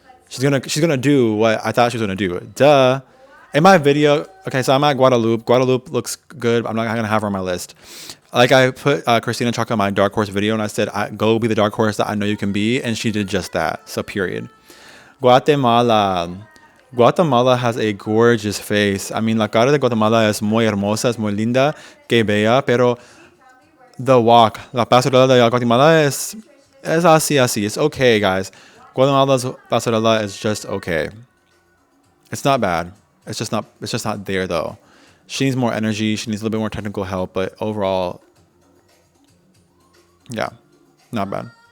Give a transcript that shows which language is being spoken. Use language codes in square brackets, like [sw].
[en] She's gonna do what I thought she was going to do. Duh. In my video, okay, so I'm at Guadalupe. Guadalupe looks good. I'm not going to have her on my list. Like I put Christina Chalk on my dark horse video, and I said, go be the dark horse that I know you can be. And she did just that. So period. Guatemala. Guatemala has a gorgeous face. I mean, [es] la cara de Guatemala es muy hermosa, es muy linda, que bella, pero [en] the walk, [es] la pasarela de Guatemala es así. [en] It's okay, guys. Guatemala's pasarela is just okay. It's not bad. It's just not there, though. She needs more energy. She needs a little bit more technical help, but overall, yeah, not bad.